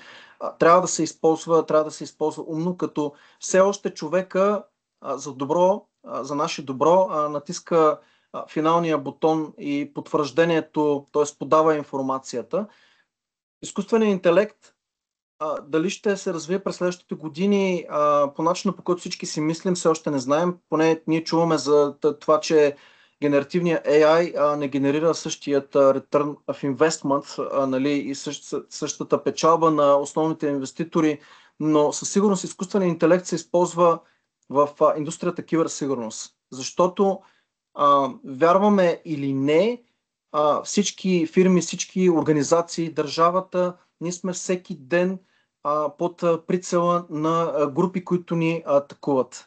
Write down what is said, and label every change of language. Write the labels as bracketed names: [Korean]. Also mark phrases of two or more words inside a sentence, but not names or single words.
[Bulgarian] Трябва да се използва умно, като все още човека за добро, за наше добро, натиска финалния бутон и потвърждението, т.е. подава информацията. Изкуственият интелект дали ще се развие през следващите години по начина, по който всички си мислим, все още не знаем. Поне ние чуваме за това, че генеративният AI не генерира същият [English] return of investment, [Bulgarian] нали, и същата печалба на основните инвеститори, но със сигурност изкуственият интелект се използва в индустрията киберсигурност. Защото вярваме или не, всички фирми, всички организации, държавата, ние сме всеки ден под прицела на групи, които ни атакуват.